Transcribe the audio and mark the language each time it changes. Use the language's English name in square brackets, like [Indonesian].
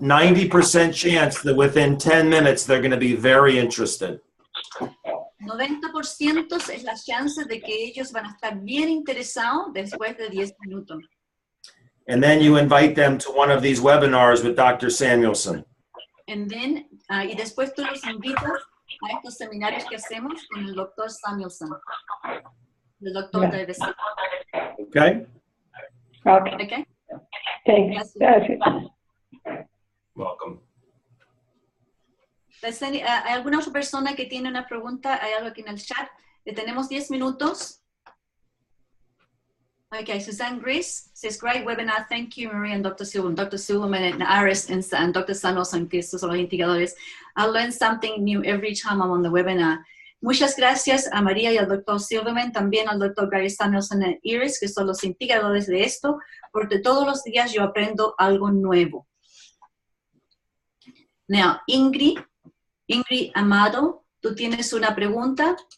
[English] 90% chance that within 10 minutes they're going to be very interested. [Spanish] 90% es la chance de que ellos van a estar bien interesados después de 10 minutos. [English] And then you invite them to one of these webinars with Dr. Samuelson. And then, [Spanish] y después tú los invitas a estos seminarios que hacemos con el doctor Samuelson, el doctor Davis. [English] Okay? Okay. Okay? Thanks. [Spanish] Gracias. [English] Welcome. [Spanish] ¿Hay alguna otra persona que tiene una pregunta? Hay algo aquí en el chat. Tenemos 10 minutos. [English] Okay, Suzanne Grace says, great webinar. Thank you, Maria and Dr. Silverman. Dr. Silverman and Iris and Dr. [Spanish] Samuelson, que estos son los indicadores. [English] I learn something new every time I'm on the webinar. [Spanish] Muchas gracias a María y al Dr. Silverman, también al Dr. Gary Samuelson y Iris, que son los indicadores de esto, porque todos los días yo aprendo algo nuevo. Now, Ingrid Amado, tú tienes una pregunta.